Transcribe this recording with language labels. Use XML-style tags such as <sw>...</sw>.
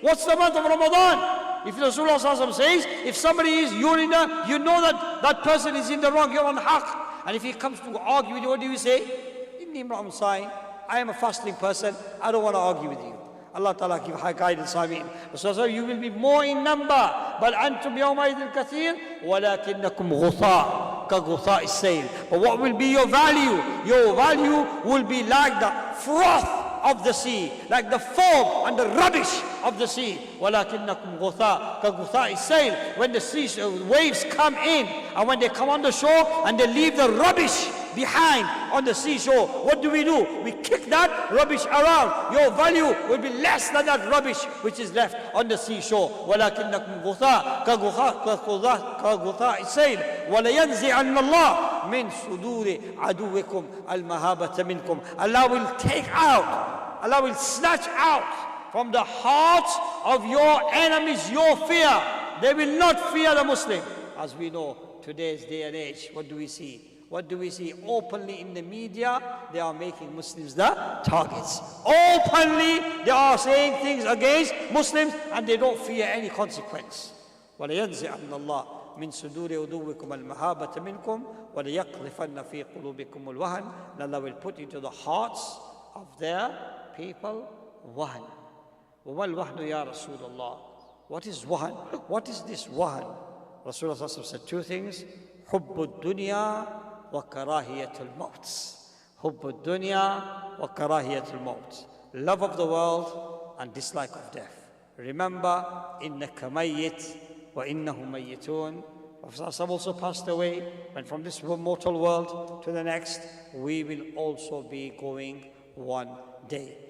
<en>What's the month of Ramadan? If Rasulullah says, if somebody is, you're in the, you know that that person is in the wrong, you're on haqq. And if he comes to argue with you, what do you say?</en> <ar>Inni imra'un sa'im.</ar> <en>I am a fasting person. I don't want to argue with you. Allah Ta'ala give high guidance. Ameen. So you will be more in number.</en> <ar>بل أنتم يومئذ كثير ولكنكم غثاء كغثاء السيل.</ar> <en>But what will be your value? Your value will be like the froth of the sea, like the foam and the rubbish of the sea.</en> <ar>ولكنكم غثاء كغثاء السيل.</ar> <en>When the sea waves come in and when they come on the shore and they leave the rubbish behind on the seashore, what do? We kick that rubbish around. Your value will be less than that rubbish which is left on the seashore.</en> <ar>ولكنكم غثاء كغثاء السيل ولينزعن الله مِن صُدُورِ عَدُوِّكُمْ الْمَهَابَةَ مِنْكُمْ.</ar> <en>Allah will take out, Allah will snatch out from the hearts of your enemies your fear. They will not fear the Muslim. As we know, today's day and age, what do we see? What do we see? Openly in the media, they are making Muslims the targets. Openly, they are saying things against Muslims and they don't fear any consequence.</en> <ar>وَلَيَنْزِعَنَّ اللَّهُ مِنْ صُدُورِ عُدُوِّكُمْ الْمَهَابَةَ مِنْكُمْ وَلَيَقْذِفَنَّ فِي قُلُوبِكُمُ الْوَهْنَ.</ar> <en>And Allah will put into the hearts of their people wahan.</en> <ar>وَمَا الْوَهْنُ يَا رَسُولَ اللَّهِ.</ar> <en>What is wahan? What is this wahan? Rasulullah said two things.</en> <ar>حُبُّ الدُّنْيَا وَكَرَاهِيَةُ الْمَوْتِ. حُبُّ الدُّنْيَا وَكَرَاهِيَةُ الْمَوْتِ.</ar> <en>Love of the world and dislike of death. Remember,</en> <ar>إِنَّكَ مَيِّتٌ وَإِنَّهُمْ مَيِّتُونَ.</ar> <en>Prophet also passed away, and from this mortal world to the next, we will also be going one day.</en>